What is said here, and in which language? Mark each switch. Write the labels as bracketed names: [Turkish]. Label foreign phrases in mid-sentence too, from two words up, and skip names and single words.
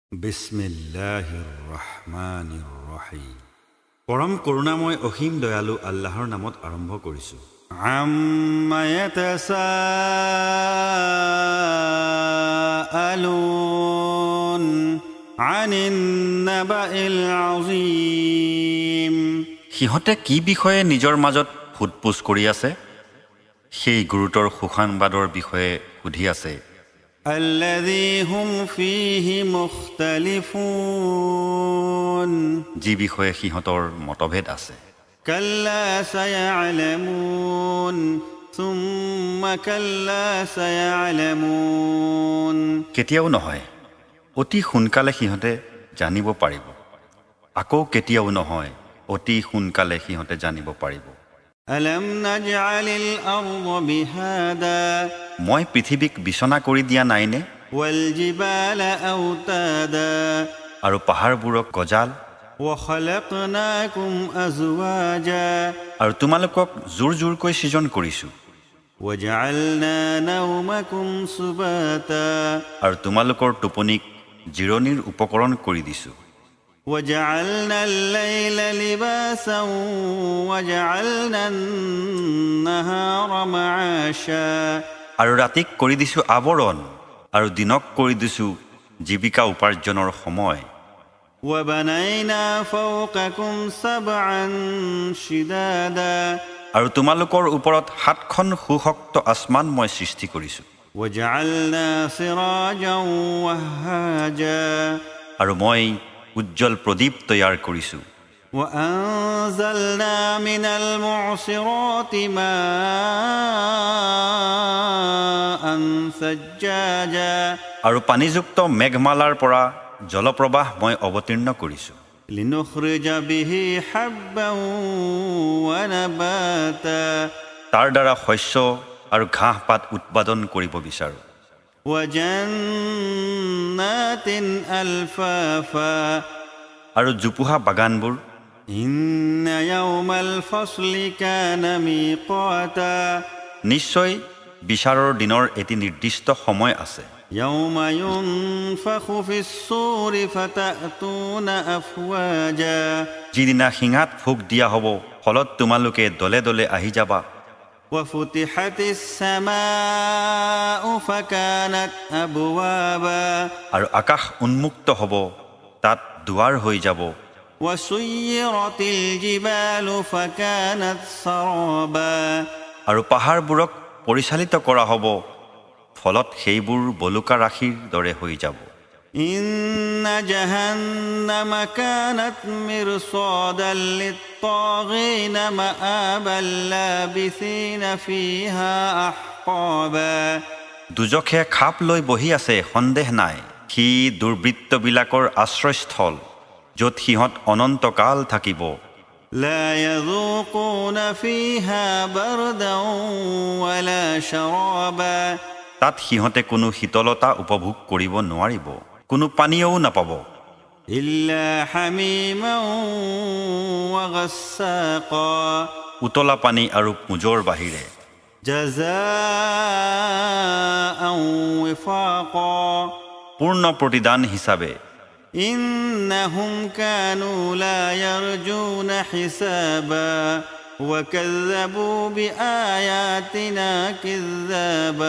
[Arabic] بسم الله الرحمن الرحيم. [Assamese] পৰম করুণাময় অসীম দয়ালু আল্লাহৰ নামত আৰম্ভ কৰিছো। [Arabic] عم يتساءلون عن النبإ العظيم. [Assamese] সিহঁতে কি বিষয়ে নিজৰ মাজত ফুটপুছ কৰি আছে? সেই গুৰুতৰ সুসংবাদৰ বিষয়ে সুধি আছে। [Arabic] الذي هم فيه مختلفون [Assamese] যি বিষয়ে সিহঁতৰ মতভেদ আছে। [Arabic] كلا سيعلمون ثم كلا سيعلمون [Assamese] কেতিয়াও নহয়, অতি সোনকালে সিহঁতে জানিব পাৰিব। আকৌ কেতিয়াও নহয়, অতি সোনকালে সিহঁতে জানিব পাৰিব। [Arabic] ألم نجعل الأرض بهادا [Assamese] মই পৃথিৱীক বিছনা কৰি দিয়া নাইনে? [Arabic] والجبال أوتادا [Assamese] আৰু পাহাৰবোৰক গজাল, [Arabic] وخلقناكم أزواجا [Assamese] আৰু তোমালোকক জোৰ জোৰকৈ সৃজন কৰিছো। [Arabic] وجعلنا نومكم سباتا [Assamese] আৰু তোমালোকৰ টোপনিক জিৰণিৰ উপকৰণ কৰি দিছো। [Arabic] وجعلنا الليل لباسا وجعلنا النهار معاشا [Assamese] আৰু ৰাতিক কৰি দিছো আৱৰণ, আৰু দিনক কৰি দিছো জীৱিকা উপাৰ্জনৰ সময়। [Arabic] وبنينا فوقكم سبعا شدادا [Assamese] আৰু তোমালোকৰ ওপৰত 7খন সুশক্ত আসমান মই সৃষ্টি কৰিছো। [Arabic] وجعلنا سراجا وهاجا [Assamese] আৰু মই উজ্জ্বল প্ৰদীপ তৈয়াৰ কৰিছো। [Arabic] وأنزلنا من المعصرات ماء ثجاجا [Assamese] আৰু পানীযুক্ত মেঘমালাৰ পৰা জলপ্ৰবাহ মই অৱতীৰ্ণ কৰিছো। [Arabic] لنخرج به حبا ونباتا [Assamese] তাৰ দ্বাৰা শস্য আৰু ঘাঁহ পাত উৎপাদন কৰিব বিচাৰো। [Arabic] وجنات ألفافا [Assamese] আৰু জোপোহা বাগানবোৰ। [Arabic] إن يوم الفصل كان ميقاتا [Assamese] নিশ্চয় বিচাৰৰ দিনৰ এটি নিৰ্দিষ্ট সময় আছে। [Arabic] يوم ينفخ في الصور فتأتون أفواجا [Assamese] যিদিনা সিঙাত ফুক দিয়া হ'ব, ফলত তোমালোকে দলে দলে আহি যাবা। [Arabic] وفتحت السماء فكانت أبوابا [Assamese] আৰু আকাশ উন্মুক্ত হ'ব, তাত দুৱাৰ হৈ যাব। [Arabic] وسيرت الجبال فكانت سرابا [Assamese] আৰু পাহাৰবোৰক পৰিচালিত কৰা হ'ব, ফলত সেইবোৰ বলুকা ৰাশিৰ দৰে হৈ যাব। [Arabic] إن جهنم كانت مرصادا للطاغين مآبا لابثين فيها أحقابا [Assamese] দুজখে খাপ লৈ বহি আছে, সন্দেহ নাই। সি দুৰ্বৃত্তবিলাকৰ আশ্ৰয়স্থল, য'ত সিহঁত অনন্তকাল থাকিব। [Arabic] لا يذوقون فيها بردا ولا شرابا [Assamese] তাত সিহঁতে কোনো শীতলতা উপভোগ কৰিব নোৱাৰিব, কোনো পানীয়ও নাপাব। [Arabic] إلا حميما وغساقا [Assamese] উতলা পানী আৰু পুজৰ বাহিৰে। [Arabic] جزاء وفاقا [Assamese] পূৰ্ণ প্ৰতিদান হিচাপে। [Arabic] إنهم كانوا لا يرجون حسابا وكذبوا بآياتنا كذابا